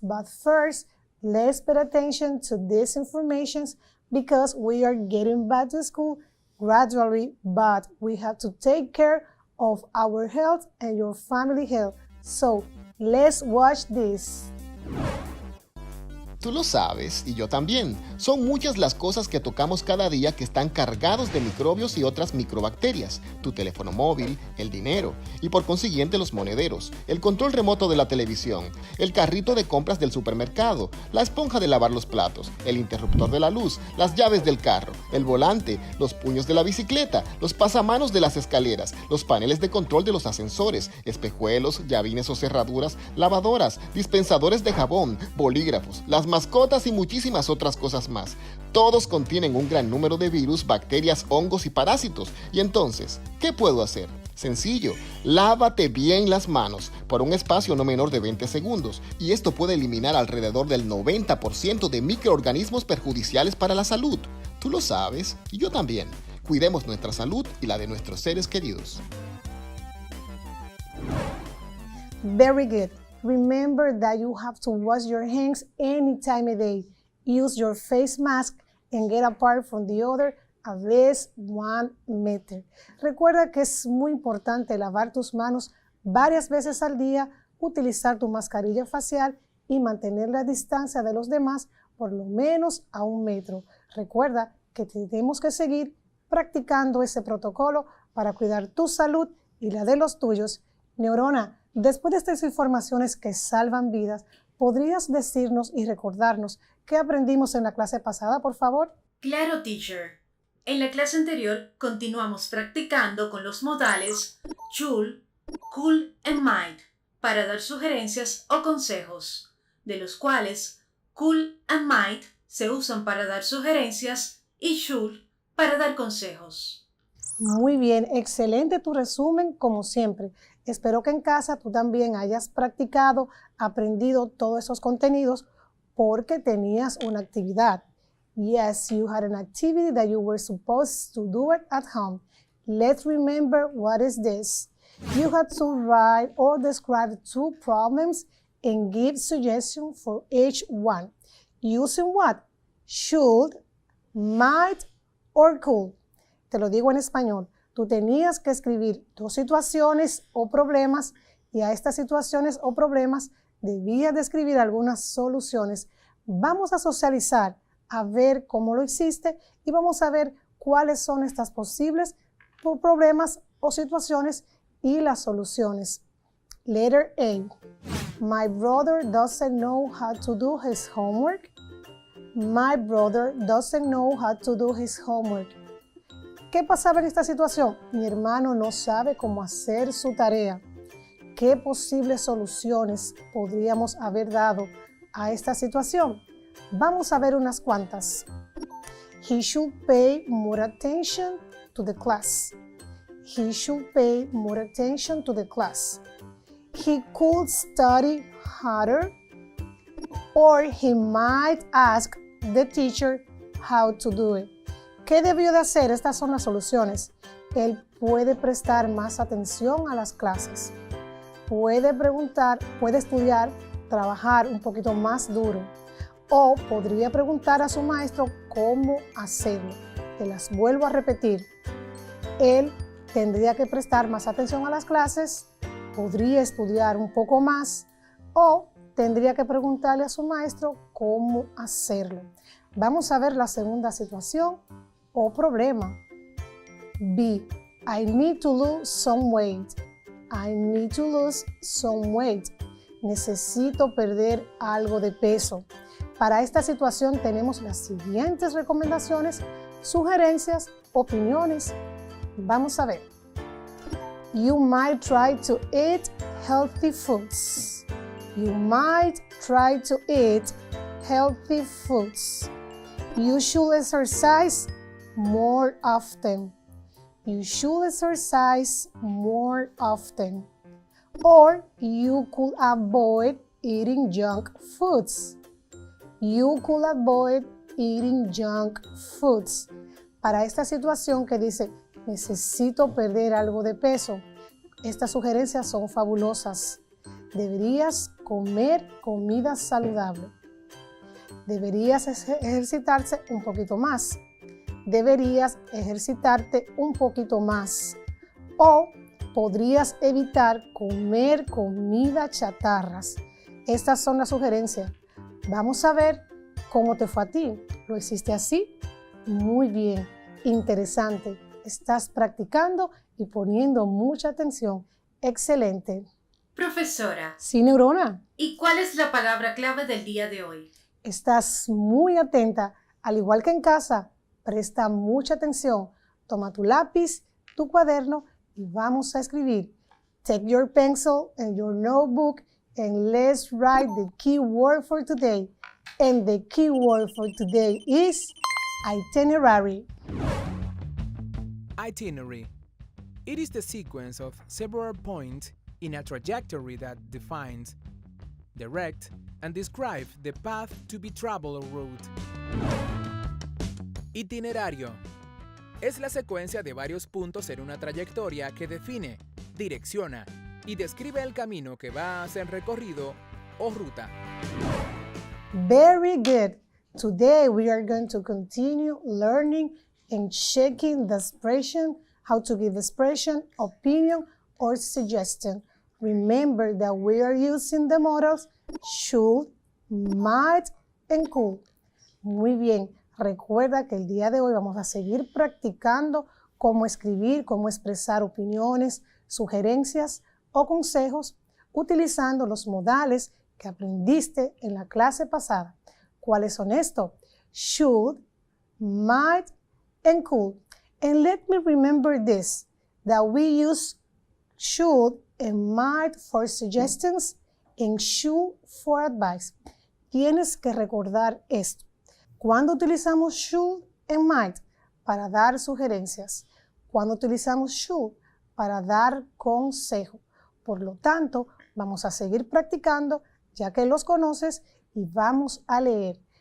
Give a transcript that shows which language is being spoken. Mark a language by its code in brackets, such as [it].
[en] But first, let's pay attention to these informations because we are getting back to school gradually, but we have to take care of our health and your family health. So let's watch this. [es] Tú lo sabes, y yo también. Son muchas las cosas que tocamos cada día que están cargados de microbios y otras microbacterias. Tu teléfono móvil, el dinero, y por consiguiente los monederos, el control remoto de la televisión, el carrito de compras del supermercado, la esponja de lavar los platos, el interruptor de la luz, las llaves del carro, el volante, los puños de la bicicleta, los pasamanos de las escaleras, los paneles de control de los ascensores, espejuelos, llavines o cerraduras, lavadoras, dispensadores de jabón, bolígrafos, las mascotas y muchísimas otras cosas más. Todos contienen un gran número de virus, bacterias, hongos y parásitos. Y entonces, ¿qué puedo hacer? Sencillo, lávate bien las manos por un espacio no menor de 20 segundos y esto puede eliminar alrededor del 90% de microorganismos perjudiciales para la salud. Tú lo sabes y yo también. Cuidemos nuestra salud y la de nuestros seres queridos. [en] Very good. Remember that you have to wash your hands any time of day. Use your face mask and get apart from the other at least 1 meter. [es] Recuerda que es muy importante lavar tus manos varias veces al día, utilizar tu mascarilla facial y mantener la distancia de los demás por lo menos a 1 metro. Recuerda que tenemos que seguir practicando ese protocolo para cuidar tu salud y la de los tuyos. Neurona, después de estas informaciones que salvan vidas, ¿podrías decirnos y recordarnos qué aprendimos en la clase pasada, por favor? Claro, teacher. En la clase anterior continuamos practicando con los modales should, could and might para dar sugerencias o consejos, de los cuales could and might se usan para dar sugerencias y should para dar consejos. Muy bien, excelente tu resumen como siempre. Espero que en casa tú también hayas practicado, aprendido todos esos contenidos porque tenías una actividad. [en] Yes, you had an activity that you were supposed to do it at home. Let's remember what is this. You had to write or describe 2 problems and give suggestions for each one. Using what? Should, might, or could. [es] Te lo digo en español. Tú tenías que escribir 2 situaciones o problemas y a estas situaciones o problemas debías de escribir algunas soluciones. Vamos a socializar, a ver cómo lo hiciste y vamos a ver cuáles son estas posibles problemas o situaciones y las soluciones. [en] Letter A. My brother doesn't know how to do his homework. My brother doesn't know how to do his homework. [es] ¿Qué pasaba en esta situación? Mi hermano no sabe cómo hacer su tarea. ¿Qué posibles soluciones podríamos haber dado a esta situación? Vamos a ver unas cuantas. [en] He should pay more attention to the class. He should pay more attention to the class. He could study harder, or he might ask the teacher how to do it. [es] ¿Qué debió de hacer? Estas son las soluciones. Él puede prestar más atención a las clases. Puede preguntar, puede estudiar, trabajar un poquito más duro. O podría preguntar a su maestro cómo hacerlo. Te las vuelvo a repetir. Él tendría que prestar más atención a las clases, podría estudiar un poco más o tendría que preguntarle a su maestro cómo hacerlo. Vamos a ver la segunda situación o problema. [en] B. I need to lose some weight. I need to lose some weight. [es] Necesito perder algo de peso. Para esta situación tenemos las siguientes recomendaciones, sugerencias, opiniones. Vamos a ver. [en] You might try to eat healthy foods. You might try to eat healthy foods. You should exercise more often. You should exercise more often. Or you could avoid eating junk foods. You could avoid eating junk foods. [es] Para esta situación que dice, necesito perder algo de peso, estas sugerencias son fabulosas. Deberías comer comida saludable. Deberías ejercitarse un poquito más. Deberías ejercitarte un poquito más. O podrías evitar comer comida chatarras. Estas son las sugerencias. Vamos a ver ¿Cómo te fue a ti? ¿Lo hiciste así? Muy bien, interesante. Estás practicando y poniendo mucha atención. Excelente. Profesora, Sí, neurona. ¿y cuál es la palabra clave del día de hoy? Estás muy atenta, al igual que en casa. Presta mucha atención. Toma tu lápiz, tu cuaderno y vamos a escribir. [en] Take your pencil and your notebook and let's write the key word for today. And the key word for today is itinerary. Itinerary. It is the sequence of several points in a trajectory that defines, direct, and describe the path to be traveled or route. [es] Itinerario. Es la secuencia de varios puntos en una trayectoria que define, direcciona y describe el camino que va a ser recorrido o ruta. [en] Very good. Today we are going to continue learning and checking the expression, how to give expression, opinion, or suggestion. Remember that we are using the models should, might, and could. [es] Muy bien. Recuerda que el día de hoy vamos a seguir practicando cómo escribir, cómo expresar opiniones, sugerencias o consejos utilizando los modales que aprendiste en la clase pasada. ¿Cuáles son estos? [en] Should, might, and could. And let me remember this, that we use should and might for suggestions and should for advice. [es] Tienes que recordar esto. ¿Cuándo utilizamos should and might? Para dar sugerencias. ¿Cuándo utilizamos should? Para dar consejo. Por lo tanto, vamos a seguir practicando ya que los conoces y vamos a leer.